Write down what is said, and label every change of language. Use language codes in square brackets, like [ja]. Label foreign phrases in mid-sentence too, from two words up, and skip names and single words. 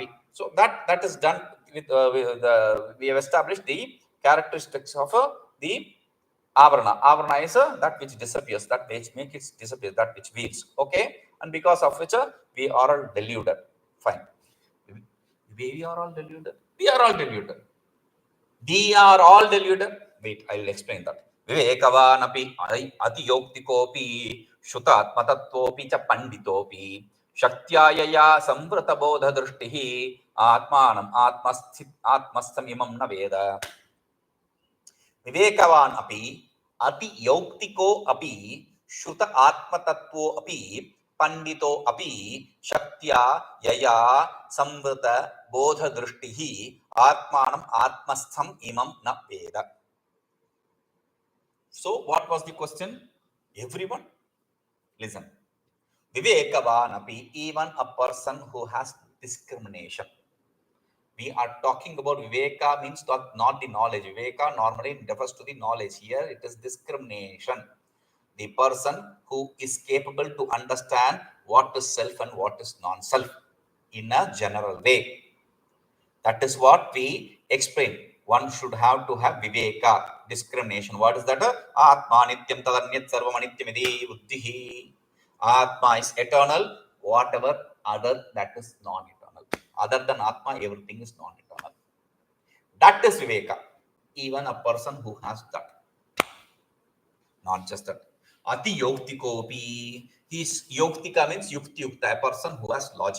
[en] So that is done with we have established the characteristics of the avarana. Avarana is that which disappears, that which makes it disappear, that which weaves. Okay, and because of which we are all deluded. Fine. We are all deluded. We are all deluded. We are all deluded. Wait, I will explain that. [sa] विवेकवानप्यतियौक्तिकोऽपि श्रुतात्मतत्त्वोऽपि च पण्डितोऽपि शक्त्या यया संवृतबोधदृष्टि रात्मानमात्मस्थमिमं न वेद. विवेकवानप्यतियौक्तिकोऽपि श्रुतात्मतत्त्वोऽपि पण्डितोऽपि शक्त्या यया संवृतबोधदृष्टि रात्मानमात्मस्थमिमं न वेद. [en] So what was the question? Everyone, listen. Vivekavānapyatiyauktiko'pi, even a person who has discrimination. We are talking about viveka, means not the knowledge. Viveka normally refers to the knowledge. Here it is discrimination. The person who is capable to understand what is self and what is non-self in a general way. That is what we explain. One should have to have viveka, discrimination. What is that? [sa] आत्मा नित्यं तदन्यत् सर्वम् अनित्यमिति बुद्धिः. [en] Atma is eternal. Whatever other, that is non-eternal. Other than Atma, everything is non-eternal. That is viveka. Even a person who has that. Not just that. Atiyauktiko'pi. His yauktika means yukti-yukta, a person who has logic.